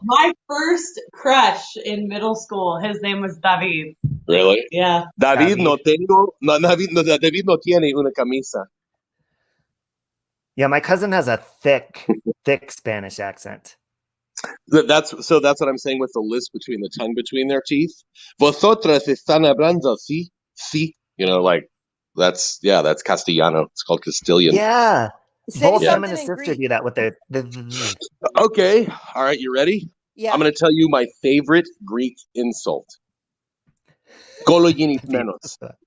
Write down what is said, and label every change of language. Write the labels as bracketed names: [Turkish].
[English] My first crush in middle school, his name was David. Really? Yeah. [Spanish] David no tiene una camisa. [English] Yeah, my cousin has a thick Spanish accent. That's what I'm saying with the lisp between the tongue between their teeth. [Spanish] Vosotras están hablando, sí, sí. [English] You know, like that's Castellano. It's called Castilian. Yeah. Both him and his sister Greek. do that with their. Okay. All right. You ready? Yeah. I'm going to tell you my favorite Greek insult. [Greek] Kologinis menos.